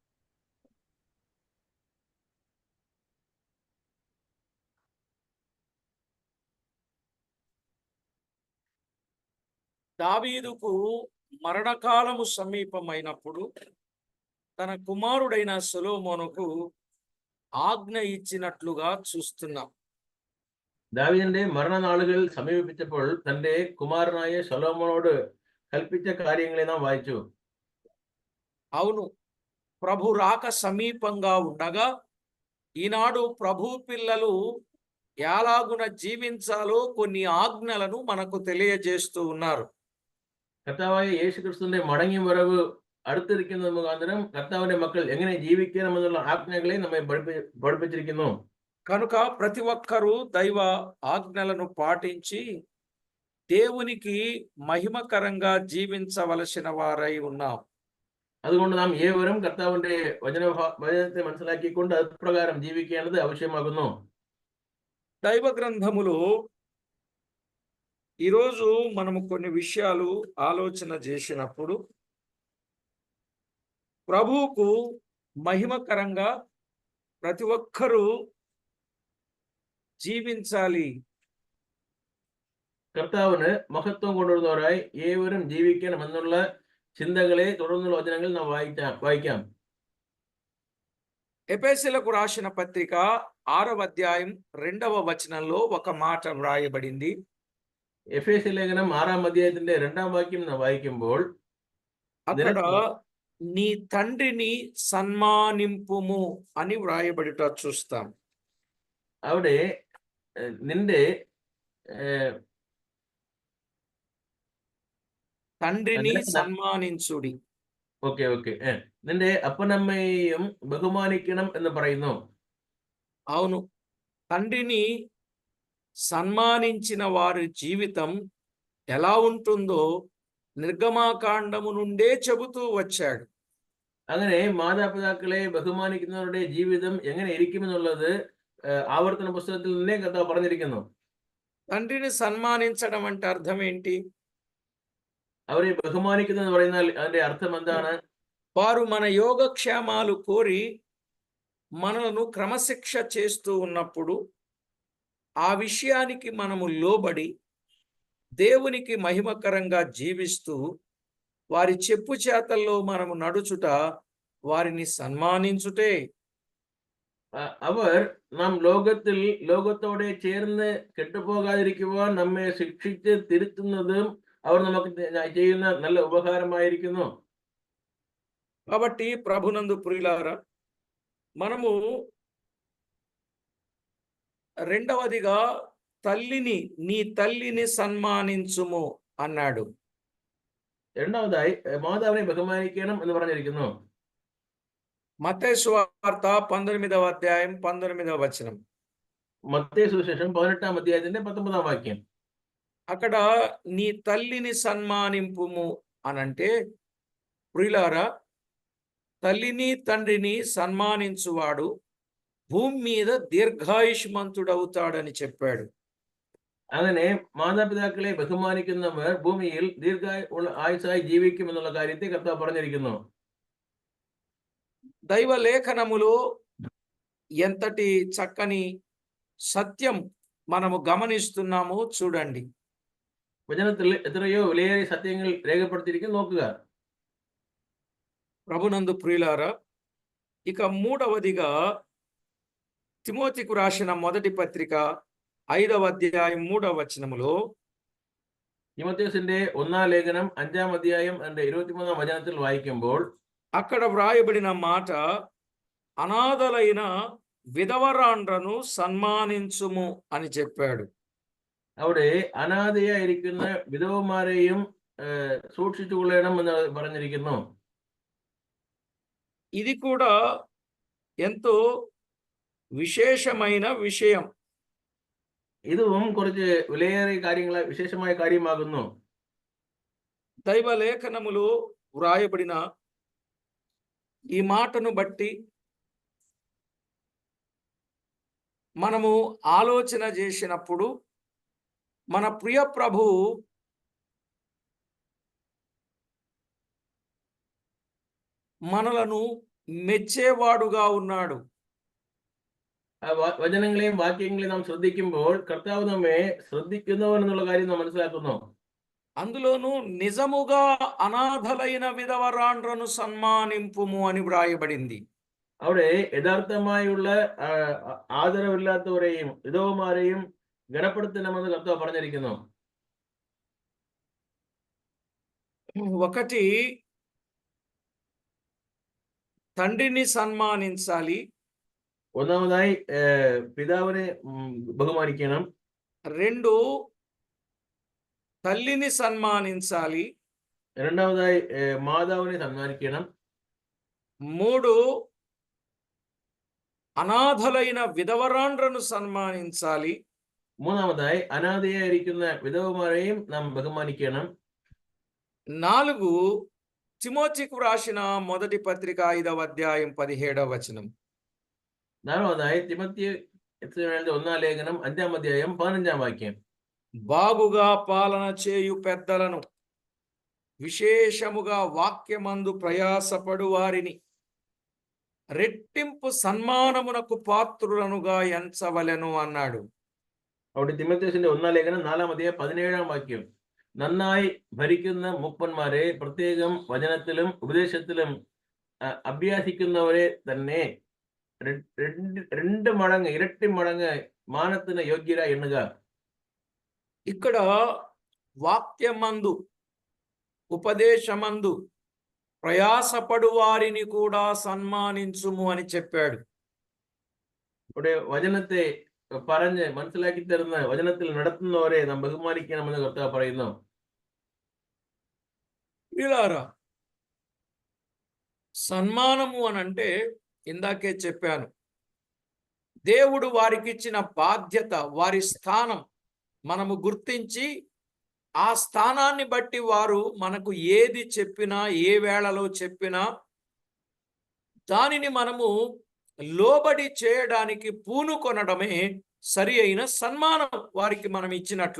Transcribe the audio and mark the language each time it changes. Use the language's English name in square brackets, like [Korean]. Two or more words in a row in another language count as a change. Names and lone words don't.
[Telugu] దావీదుకు మరణకాలము సమీపమైనప్పుడు తన కుమారుడైన సొలొమోనుకు ఆజ్ఞ ఇచ్చినట్లుగా చూస్తున్నాం. [Malayalam] ദാവീദിന്റെ മരണനാളുകൾ സമീപിച്ചപ്പോൾ തന്റെ കുമാരനായ ശലോമോനോട് കൽപ്പിച്ച കാര്യങ്ങളെ നാം വായിച്ചു. [Telugu] అవును, ప్రభు రాక సమీపంగా ఉండగా ఈనాడు ప్రభు పిల్లలు ఎలాగున జీవించాలో కొన్ని ఆజ్ఞలను మనకు తెలియజేస్తూ ఉన్నారు. [Malayalam] കർത്താവായ യേശുക്രിസ്തുവിന്റെ മടങ്ങി വരവ് അടുത്തിരിക്കുന്നത് മുഖാന്തരം കർത്താവിന്റെ മക്കൾ എങ്ങനെ ജീവിക്കണമെന്നുള്ള ആജ്ഞകളെ നമ്മെ പഠിപ്പിച്ചിരിക്കുന്നു. [Telugu] కనుక ప్రతి ఒక్కరూ దైవ ఆజ్ఞలను పాటించి దేవునికి మహిమకరంగా జీవించవలసిన వారై ఉన్నాం. [Malayalam] അതുകൊണ്ട് നാം ഏവരും കർത്താവിന്റെ വചനത്തെ മനസ്സിലാക്കിക്കൊണ്ട് അതുപ്രകാരം ജീവിക്കേണ്ടത് ആവശ്യമാകുന്നു. [Telugu] దైవ గ్రంథములో ఈరోజు మనము కొన్ని విషయాలు ఆలోచన చేసినప్పుడు ప్రభువుకు మహిమకరంగా ప్రతి ఒక్కరూ జీవించాలి. [Malayalam] കർത്താവിന് മഹത്വം കൊണ്ടുവരുന്നവരായി ഏവരും ജീവിക്കണമെന്നുള്ള ചിന്തകളെ തുടർന്നുള്ള വചനങ്ങൾ നാം വായിക്കാം. [Telugu] ఎఫెసీయులకు రాసిన పత్రిక 6వ అధ్యాయం 2వ వచనంలో ఒక మాట వ్రాయబడింది. [Malayalam] എഫേസ്യ ലേഖനം 6-ാം അധ്യായത്തിന്റെ 2ാം വാക്യം നാം വായിക്കുമ്പോൾ [Telugu] అక్కడ నీ తండ్రిని సన్మానింపుము అని వ్రాయబడిట చూస్తాం. [Malayalam] അവിടെ നിന്റെ [Telugu] తండ్రిని నిలకడ. సన్మానించుడి. [Malayalam] ഓക്കെ നിന്റെ അപ്പനമ്മയെയും ബഹുമാനിക്കണം എന്ന് പറയുന്നു. [Telugu] అవును, తండ్రిని సన్మానించిన వారి జీవితం ఎలా ఉంటుందో నిర్గమాకాండము నుండే చెబుతూ వచ్చాడు. [Malayalam] അങ്ങനെ മാതാപിതാക്കളെ ബഹുമാനിക്കുന്നവരുടെ ജീവിതം എങ്ങനെ ഇരിക്കുമെന്നുള്ളത് ആവർത്തന പുസ്തകത്തിൽ നിന്നേ കർത്താവ് പറഞ്ഞിരിക്കുന്നു. [Telugu] తండ్రిని సన్మానించడం అంటే అర్థం ఏంటి? [Malayalam] അവരെ ബഹുമാനിക്കുന്നത് എന്ന് പറയുന്നാൽ അതിന്റെ അർത്ഥം എന്താണ്? [Telugu] వారు మన యోగక్షేమాలు కోరి మనలను క్రమశిక్ష చేస్తూ ఉన్నప్పుడు ఆ విషయానికి మనము లోబడి దేవునికి మహిమకరంగా జీవిస్తూ వారి చెప్పు చేతల్లో మనము నడుచుట వారిని సన్మానించుటే. [Malayalam] അവർ നാം ലോകത്തോടെ ചേർന്ന് കെട്ടുപോകാതിരിക്കുവാൻ നമ്മെ ശിക്ഷിച്ച് തിരുത്തുന്നതും അവർ നമുക്ക് ചെയ്യുന്ന നല്ല ഉപകാരമായിരിക്കുന്നു. [Telugu] కాబట్టి ప్రభునందు ప్రియులారా, మనము రెండవదిగా నీ తల్లిని సన్మానించుము అన్నాడు. [Malayalam] രണ്ടാമതായി മാതാവിനെ ബഹുമാനിക്കണം എന്ന് പറഞ്ഞിരിക്കുന്നു. [Telugu] మత్తయి సువార్త 19వ అధ్యాయం 19వ వచనం. [Malayalam] മత్తయి സുവിശേഷം 18-ാം അധ്യായത്തിന്റെ 19-ാം വാക്യം. [Telugu] అక్కడ నీ తల్లిని సన్మానింపుము అనంటే ప్రియులారా, తల్లిని తండ్రిని సన్మానించువాడు భూమి మీద దీర్ఘాయుష్మంతుడవుతాడని చెప్పాడు. [Malayalam] അങ്ങനെ മാതാപിതാക്കളെ ബഹുമാനിക്കുന്നവർ ഭൂമിയിൽ ആയുസ്സായി ജീവിക്കുമെന്നുള്ള കാര്യത്തെ കർത്താവ് പറഞ്ഞിരിക്കുന്നു. [Telugu] దైవ లేఖనములో ఎంతటి చక్కని సత్యం మనము గమనిస్తున్నామో చూడండి. [Malayalam] വചനത്തിൽ എത്രയോ വിലയേറിയ സത്യങ്ങൾ രേഖപ്പെടുത്തിയിരിക്കുന്നു, നോക്കുക. [Telugu] ప్రభునందు ప్రియులారా, ఇక మూడవదిగా తిమోతికు రాసిన మొదటి పత్రిక 5వ అధ్యాయం 3వ వచనములో [Malayalam] തിമോഥെയോസിന്റെ 1-ാം ലേഖനം 5-ാം അധ്യായം 23-ാം വചനത്തിൽ വായിക്കുമ്പോൾ [Telugu] అక్కడ వ్రాయబడిన మాట, అనాథలైన విధవరాండ్రను సన్మానించుము అని చెప్పాడు. [Malayalam] അവിടെ അനാഥയായിരിക്കുന്ന വിധവമാരെയും സൂക്ഷിച്ചു കൊള്ളണം എന്ന് പറഞ്ഞിരിക്കുന്നു. [Telugu] ఇది కూడా ఎంతో విశేషమైన విషయం. [Malayalam] ഇതും കുറച്ച് വിലയേറിയ കാര്യങ്ങൾ, വിശേഷമായ കാര്യമാകുന്നു. [Telugu] దైవ లేఖనములో వ్రాయబడిన ఈ మాటను బట్టి మనము ఆలోచన చేసినప్పుడు మన ప్రియ ప్రభు మనలను మెచ్చేవాడుగా ఉన్నాడు. [Malayalam] വചനങ്ങളെയും വാക്യങ്ങളെയും നാം ശ്രദ്ധിക്കുമ്പോൾ കർത്താവ് നമ്മെ ശ്രദ്ധിക്കുന്നവൻ എന്നുള്ള കാര്യം നാം മനസ്സിലാക്കുന്നു. [Telugu] అందులోనూ నిజముగా అనాథలైన విధవరాండ్రను సన్మానింపుము అని వ్రాయబడింది. [Malayalam] അവിടെ യഥാർത്ഥമായുള്ള ആദരവില്ലാത്തവരെയും വിധവമാരെയും ഗണപ്പെടുത്തണമെന്ന് കർത്താവ് പറഞ്ഞിരിക്കുന്നു. [Telugu] ఒకటి, తండ్రిని సన్మానించాలి. [Malayalam] ഒന്നാമതായി പിതാവിനെ ബഹുമാനിക്കണം. [Telugu] 2, తల్లిని సన్మానించాలి. [Malayalam] രണ്ടാമതായി മാതാവിനെ സന്മാനിക്കണം. [Telugu] 3, అనాథలైన విధవరాండ్రను సన్మానించాలి. [Malayalam] മൂന്നാമതായി അനാഥയായിരിക്കുന്ന വിധവമാരെയും നാം ബഹുമാനിക്കണം. [Telugu] 4, తిమోతికు రాసిన మొదటి పత్రిక 5వ అధ్యాయం 17వ వచనం. [Malayalam] നാലാമതായി തിമോഥെയോസിന് 1-ാം ലേഖനം 5-ാം അധ്യായം 15-ാം വാക്യം. [Telugu] బాగుగా పాలన చేయు పెద్దలను, విశేషముగా వాక్యమందు ప్రయాసపడు వారిని రెట్టింపు సన్మానమునకు పాత్రులనుగా ఎంచవలెను అన్నాడు. [Malayalam] അവിടെ തിമോഥെയോസിന്റെ 1-ാം ലേഖനം 4-ാം അധ്യായം 17-ാം വാക്യം. നന്നായി ഭരിക്കുന്ന മൂപ്പന്മാരെ, പ്രത്യേകം വചനത്തിലും ഉപദേശത്തിലും അഭ്യാസിക്കുന്നവരെ തന്നെ രണ്ടു മടങ്ങ് ഇരട്ടി മടങ്ങ് മാനത്തിന് യോഗ്യരാ എണ്ണുക. [Telugu] ఇక్కడ వాక్యమందు ఉపదేశమందు ప్రయాసపడు వారిని కూడా సన్మానించుము అని చెప్పాడు. [Malayalam] ഇവിടെ വചനത്തെ പറഞ്ഞ് മനസ്സിലാക്കി തരുന്ന വചനത്തിൽ നടത്തുന്നവരെ നാം ബഹുമാനിക്കണമെന്ന് കർത്താവ് പറയുന്നു. [Telugu] వీళ్ళారా సన్మానము అని అంటే ఇందాకే చెప్పాను, దేవుడు వారికి ఇచ్చిన బాధ్యత, వారి స్థానం మనము గుర్తించి ఆ స్థానాన్ని బట్టి వారు మనకు ఏది చెప్పినా ఏ వేళలో చెప్పినా దానిని మనము లోబడి చేయడానికి పూనుకొనడమే సరి అయిన సన్మానం వారికి మనం ఇచ్చినట్లు.